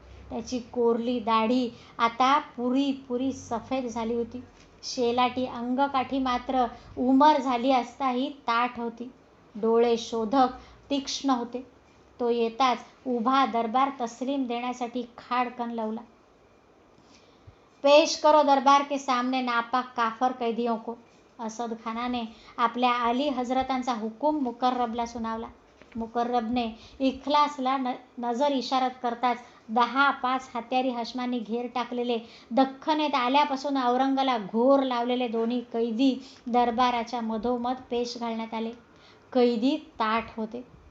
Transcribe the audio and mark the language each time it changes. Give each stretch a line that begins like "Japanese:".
Marathi: त्याची कोरली दाढी आता पुरी सफेद झाली होती. शेलाटी अंगकाठी मात्र उमर झाली असताही ताठ होती. डोळे शोधक तीक्ष्ण होते. तो येताच उभा दरबार तस्लीम देण्यासाठी खाडकन लावला.
Hindi: पेश करो दरबार के सामने नापाक काफर कैदियों को.
Marathi: असद खानाने आपल्या आली हजरतांचा हुकूम मुकर्रबला सुनावला. मुकर्रबने इखलासला नजर इशारत करताच 10-5 हत्यारी हशमांनी घेर टाकलेले, दख्खनेत आल्यापासून औरंगाला घोर लावलेले दोन्ही कैदी दरबाराच्या मधोमध पेश घालण्यात आले. कैदी ताठ होते.